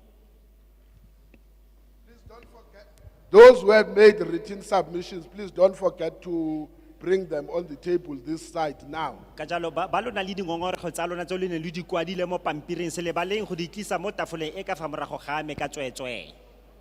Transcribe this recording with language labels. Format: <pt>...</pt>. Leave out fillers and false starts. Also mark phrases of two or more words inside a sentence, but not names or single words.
<en>Those who have made written submissions, please don't forget to bring them on the table this side now.</en> <tn>Ka jalo ba lona le dingongorego tsa lona tse le ne le di kwadile mo pampiring se le baleng go di tlisa mo tafoleng e ka fa morago ga me ka tswetswe.</tn>